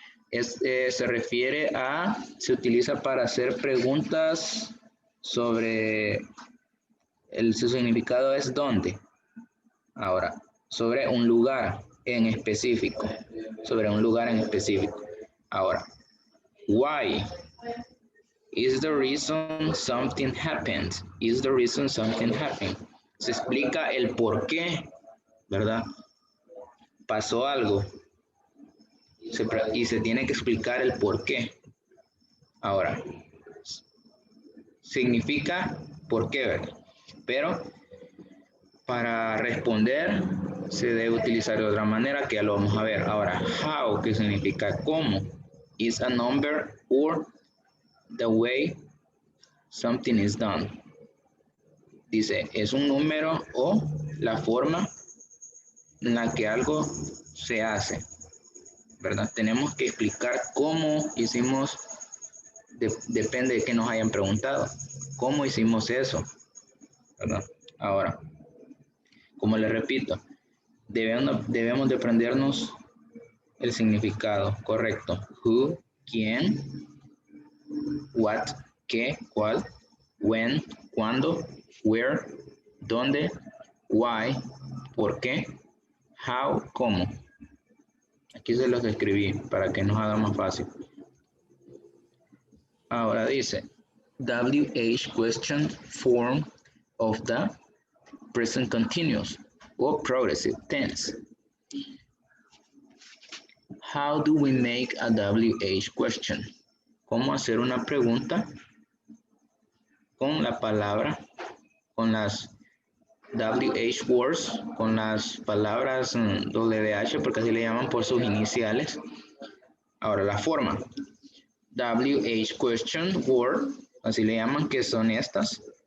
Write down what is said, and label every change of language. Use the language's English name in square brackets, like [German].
[Spanish] Se refiere se utiliza para hacer preguntas sobre, su significado es dónde. Ahora, sobre un lugar en específico. Sobre un lugar en específico. Ahora, [English] why is the reason something happened. Is the reason something happened. [Spanish] Se explica el por qué, ¿verdad? Pasó algo. Y se tiene que explicar el por qué. Ahora, significa por qué, ¿verdad? Pero para responder se debe utilizar de otra manera que ya lo vamos a ver. Ahora, how, que significa cómo. [English] Is a number or the way something is done. [Spanish] Dice, es un número o la forma en la que algo se hace, ¿verdad? Tenemos que explicar cómo hicimos, depende de que nos hayan preguntado, cómo hicimos eso, ¿verdad? Ahora, como les repito, debemos de aprendernos el significado correcto. [English] Who, [Spanish] quién, [English] what, [Spanish] qué, cuál, [English] when, [Spanish] cuándo, [English] where, [Spanish] dónde, [English] why, [Spanish] por qué, [English] how, [Spanish] cómo. Aquí se los escribí para que nos haga más fácil. Ahora dice, [English] WH question form of the present continuous or progressive tense. How do we make a WH question? [Spanish] ¿Cómo hacer una pregunta con la palabra, con las WH words, con las palabras WH, porque así le llaman por sus iniciales? Ahora, la forma. WH question word, así le llaman, que son estas.